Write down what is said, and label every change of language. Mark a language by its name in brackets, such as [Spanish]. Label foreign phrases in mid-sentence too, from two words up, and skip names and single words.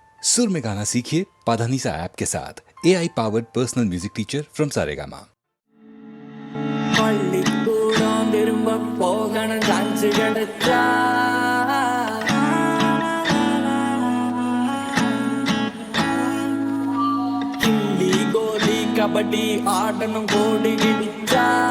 [Hindi] सुर में गाना सीखिए पाधानीसा ऐप के साथ [English] AI powered personal music teacher from [Hindi] सारेगामा। [Tamil] பள்ளிக்கூடம் திரும்ப போகணும் சான்ஸ் கிடைச்சா கில்லி கோலி கபடி ஆடணும் கோடி கிடிச்சா